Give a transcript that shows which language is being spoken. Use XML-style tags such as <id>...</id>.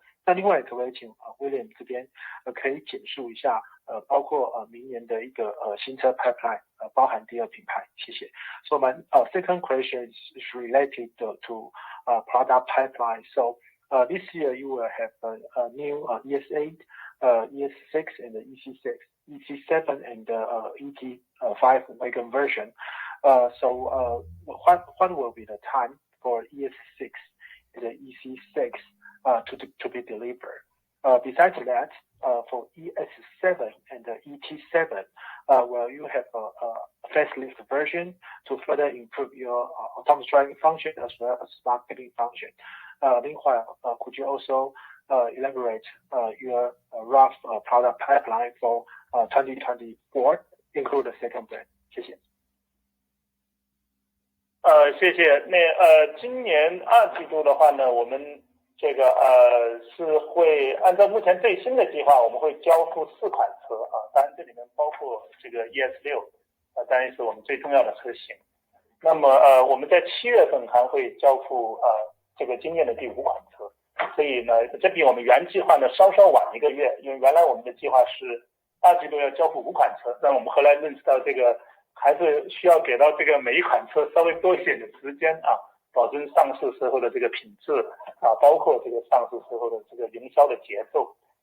<zh>那另外可不可以请William 这边可以简述一下包括明年的一个新车 pipeline， 包含第二品牌？谢谢。</zh> <en>So my second question is related to product pipeline. So this year you will have a new ES8, ES6 and the EC6, EC7 and ET5 wagon version. So what will be the time for ES6 and the EC6 to be delivered? Besides that, for ES7 and the ET7, will you have a facelift version to further improve your autonomous driving function as well as smart bidding function? Meanwhile, could you also elaborate your rough product pipeline for 2024, include the second brand?</en> <zh>谢谢。谢谢。今年2季度的话呢，我们这个是会按照目前最新的计划，我们会交付4款车啊，当然这里面包括这个 ES6，当然是我们最重要的车型。那么我们在7月份还会交付这个今年的第5款车，所以呢，这比我们原计划呢稍稍晚1个月，因为原来我们的计划是2季度要交付5款车，但我们后来认识到这个还是需要给到这个每一款车稍微多一点的时间啊，保证上市时候的这个品质啊，包括这个上市时候的这个营销的节奏。</zh>